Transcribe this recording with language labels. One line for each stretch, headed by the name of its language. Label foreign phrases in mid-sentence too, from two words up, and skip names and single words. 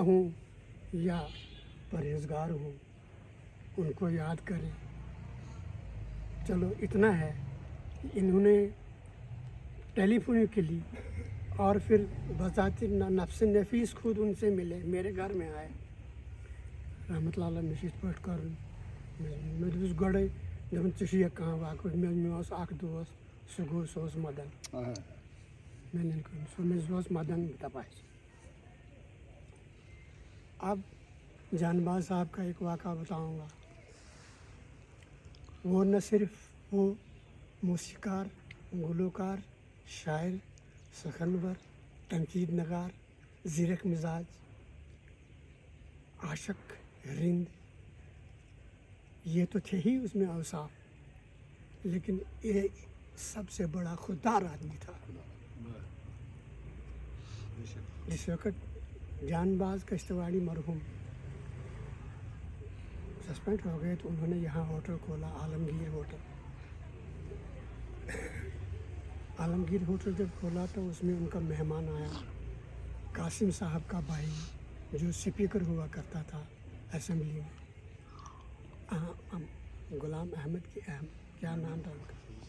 Urdu: ہوں یا پرہیزگار ہوں ان کو یاد کریں چلو اتنا ہے کہ انہوں نے ٹیلی فون کے لیے اور پھر بذات نفس نفیس خود ان سے ملے میرے گھر میں آئے رحمت اللہ علیہ
Kashmiri: مشیت پٲٹھۍ کَرُن مےٚ دوٚپُس گۄڈَے دوٚپُن ژےٚ چھُ کانٛہہ واقعہٕ مےٚ اوس اَکھ دوست سُہ اوس مدن
Urdu: میں نے
Kashmiri: سُہ اوس مدن تپاس
Urdu: اب جان باز صاحب کا ایک واقعہ بتاؤں گا وہ نہ صرف وہ موسیقار گلوکار شاعر سخنور تنقید نگار زیرک مزاج عاشق رند یہ تو تھے ہی اس میں اوصاف لیکن یہ سب سے بڑا خوددار آدمی تھا جس وقت جانباز کشتواڑی مرحوم سسپینڈ ہو گئے تو انہوں نے یہاں ہوٹل کھولا، عالمگیر ہوٹل. عالمگیر ہوٹل جب کھولا تو اس میں ان کا مہمان آیا، قاسم صاحب کا بھائی، جو اسپیکر ہوا کرتا تھا اسمبلی میں، غلام احمد کی کیا نام تھا ان کا.